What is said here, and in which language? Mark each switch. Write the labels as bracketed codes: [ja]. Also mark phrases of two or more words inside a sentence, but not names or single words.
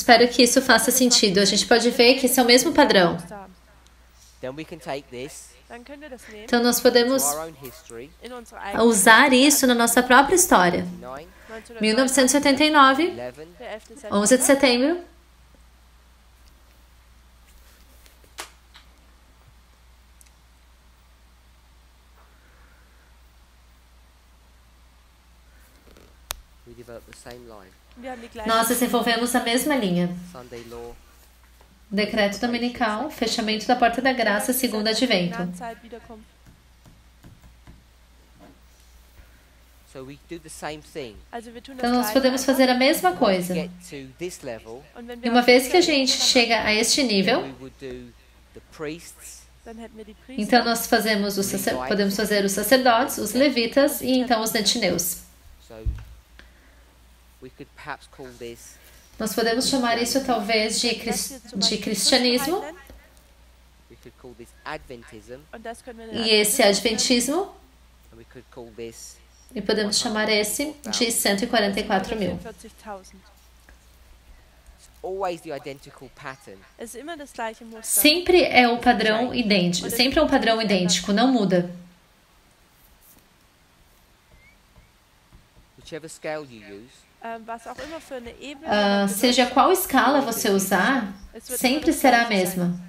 [pt] Espero que isso faça sentido. A gente pode ver que esse é o mesmo padrão. [en] Then we can take this [de] Dann können wir das nehmen, [pt] Então nós [en] to [pt] podemos [en] our own history. [de] in unsere eigene [pt] usar isso na nossa própria história. 9, 1979, 11, [de] der 11. September. [pt] 11 de setembro. [en] we developed the same line. [de] Wir haben die gleiche [pt] Nós desenvolvemos a mesma linha. [en] Sunday law, [pt] Decreto dominical, fechamento da porta da graça, segundo advento. [de] Gnadenzeit wiederkommt. [en] so we do the same thing. [de] Also wir tun das [pt] Então nós [de] Gleiche [pt] podemos [de] einfach. [pt] fazer a mesma [en] To [pt] coisa. [en] get to this level, [de] Und wenn [pt] E [de] wir [pt] uma [de] auf [pt] vez [de] dieser [pt] que a [de] Ebene [pt] gente [de] sind, [pt] chega a este nível, [en] we would do the priests, [de] dann hätten wir die Priester, [pt] então nós fazemos podemos fazer os sacerdotes, os levitas e então os netineus. [en] so we could perhaps call this [pt] Nós podemos chamar isso talvez de, [de] das hier zum [pt] de [de] Beispiel [pt] cristianismo, [de] Christenheit nennen. [en] we could call this Adventism, [de] Und das können wir [pt] e esse adventismo, [en] and we could call this [pt] e podemos chamar esse de 144 mil. 144.000. [en] it's always the identical pattern. [de] Es ist immer das gleiche Muster. [pt] Sempre é o padrão idêntico, sempre é um padrão idêntico, não muda. [en] Whichever scale you use, [de] Was auch immer für eine Ebene Ah, man [pt] seja qual escala você usar, [de] es wird [pt] sempre [de] immer das [pt] será a [de] Gleiche sein. [pt] mesma.